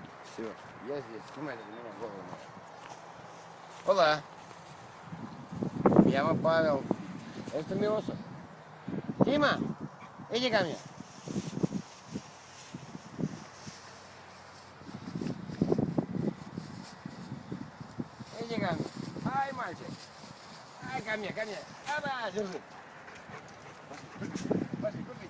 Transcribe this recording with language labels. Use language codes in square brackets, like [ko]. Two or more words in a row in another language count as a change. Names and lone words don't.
[ru] Все, я здесь. Снимайте на меня голову. [es] Hola, me llamo Pavel. Este es mi oso. [ru] Tima, иди ко мне. Иди ко мне. Ай, мальчик. Ай, ко мне, ко мне. Оба, держи. Пошли, купите.